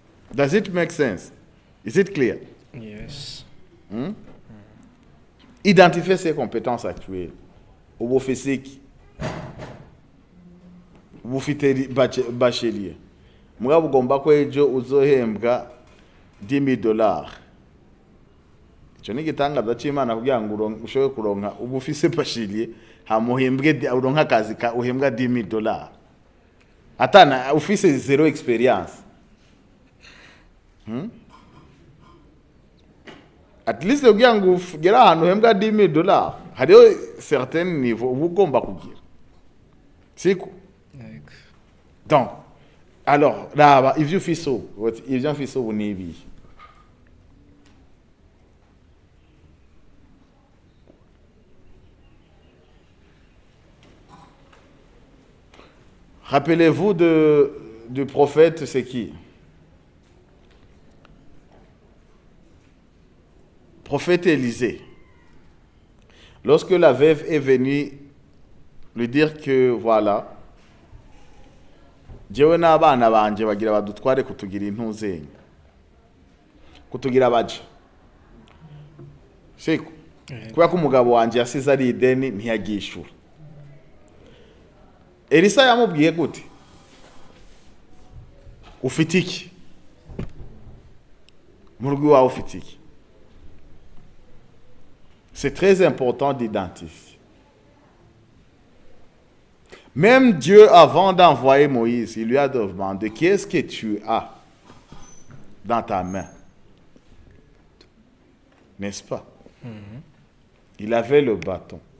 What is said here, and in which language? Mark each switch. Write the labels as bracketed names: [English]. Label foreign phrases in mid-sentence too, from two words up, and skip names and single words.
[English] Does it make sense? Is it clear? Yes. [French] Identifier ses compétences actuelles. Au physique. [Rundi] Ufite bachelier. Mugabo ugomba ko ejo uzohembwa $10,000. Icyo ni igitangaza cy'Imana kugira ngo ushobore kuronka ubu ufise bachelier hamuhembwe uronka akazi ka uhembwa $10,000. Atana ufise [English] zero experience. At least [Rundi] kugira ngo ugera ahantu uhembwa $10,000 hariho [French] certain niveau [Rundi] uba ugomba kugira. Siko? [French] Donc, alors, là, [Rundi] ivyo fiso ni ibi. [French] Rappelez-vous du prophète, c'est qui? Prophète Élisée. Lorsque la veuve est venue lui dire que voilà, [Rundi] jewe n'abana banje bagira badutware kutugira intuzenye, kutugira abaje. Siko kubera ko umugabo wanje yasize ari ideni ntiyagishura. Elisa yamubwiye gute? Ufite iki? Mu rugo iwawe ufite iki? [French] C'est très important d'identifier. Même Dieu, avant d'envoyer Moïse, il lui a demandé, qu'est-ce que tu as dans ta main? N'est-ce pas? Il avait le bâton.